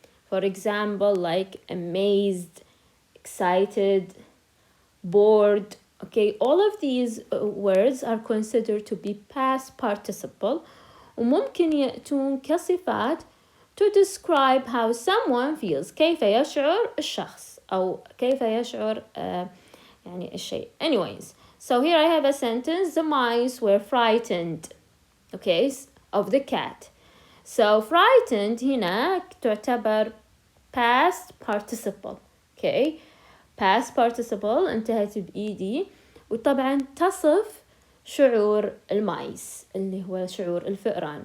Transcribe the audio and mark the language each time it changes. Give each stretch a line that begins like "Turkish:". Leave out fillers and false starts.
English: For example, like amazed, excited, bored. Okay, all of these words are considered to be past participle
Arabic: وممكن يأتون كصفات
English: to describe how someone feels.
Arabic: كيف يشعر الشخص أو كيف يشعر يعني الشيء.
English: Anyways, so here I have a sentence. The mice were frightened, okay, of the cat. So frightened
Arabic: هنا تعتبر
English: past participle. Okay, past participle
Arabic: انتهت ed وطبعا تصف شعور المايس اللي هو شعور الفئران.